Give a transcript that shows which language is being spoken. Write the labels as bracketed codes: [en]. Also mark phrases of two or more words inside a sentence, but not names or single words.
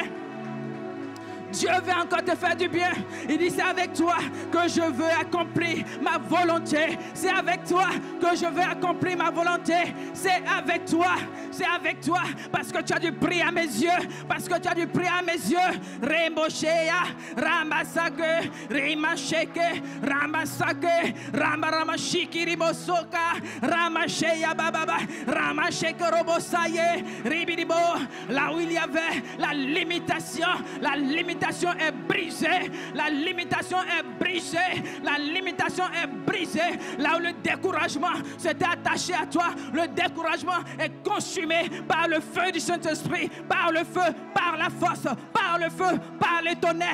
[fr] Dieu veut encore te faire du bien. Il dit c'est avec toi que je veux accomplir ma volonté. C'est avec toi que je veux accomplir ma volonté. C'est avec toi. C'est avec toi. Parce que tu as du prix à mes yeux. Parce que tu as du prix à mes yeux. Remboshea, Ramasake, Rimasheke, Ramasake, Ramaramashiki Ribosoka, Ramashea Bababa, Ramasheke Robosaye, Ribidibo. Là où il y avait la limitation est brisée. La limitation est brisée. La limitation est brisée. Là où le découragement s'était attaché à toi, le découragement est consumé par le feu du Saint-Esprit, par le feu, par la force, par le feu, par les tonnerres.